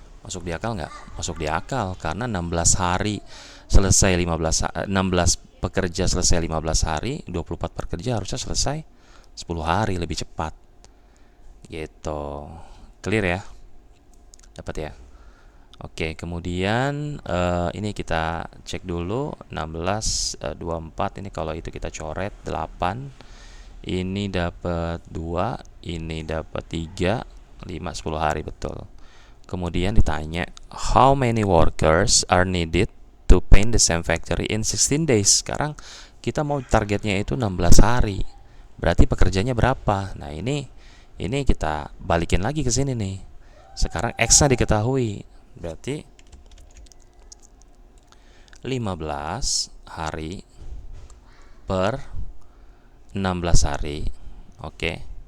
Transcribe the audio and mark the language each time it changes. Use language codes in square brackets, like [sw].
[id] Masuk di akal nggak? Masuk di akal, karena 16 hari selesai 16 pekerja selesai 15 hari, 24 pekerja harusnya selesai 10 hari, lebih cepat. Gitu. Clear ya? Dapat ya? Oke, kemudian ini kita cek dulu 16 24 ini kalau itu kita coret 8. Ini dapat 2, ini dapat 3, 5 10 hari betul. Kemudian ditanya, [en] how many workers are needed to paint the same factory in 16 days? [id] Sekarang kita mau targetnya itu 16 hari. Berarti pekerjanya berapa? Nah, ini kita balikin lagi ke sini nih. Sekarang X-nya diketahui. Berarti 15 hari per 16 hari. Oke.